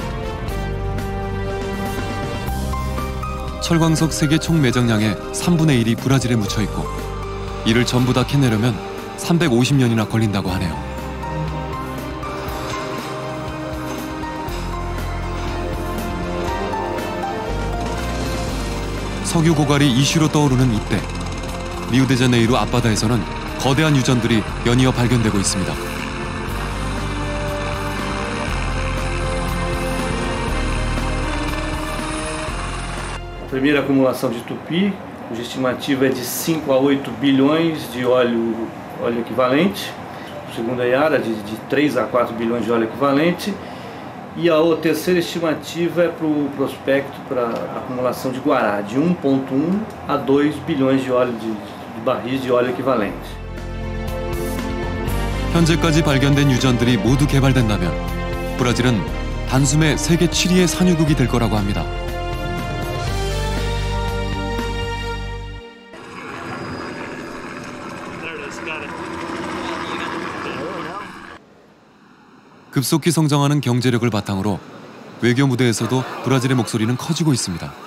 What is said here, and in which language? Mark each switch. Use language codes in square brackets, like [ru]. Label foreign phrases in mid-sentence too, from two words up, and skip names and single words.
[ko] 철광석 세계 총 매장량의 3분의 1이 브라질에 묻혀있고 이를 전부 다 캐내려면 350년이나 걸린다고 하네요. 석유 고갈이 이슈로 떠오르는 이때 리우데자네이루 앞바다에서는 거대한 유전들이 연이어 발견되고 있습니다. [pt] A primeira acumulação de tupi, cuja estimativa é de 5 a 8 bilhões de óleo equivalente. A segunda Yara de 3 a 4 bilhões de óleo equivalente. E a terceira estimativa é para o prospecto para a acumulação de Guará, de 1,1 a 2 bilhões de óleo de barris de óleo equivalente. [ko] 현재까지 발견된 유전들이 모두 개발된다면 브라질은 단숨에 세계 7위의 산유국이 될 거라고 합니다. 급속히 성장하는 경제력을 바탕으로 외교 무대에서도 브라질의 목소리는 커지고 있습니다.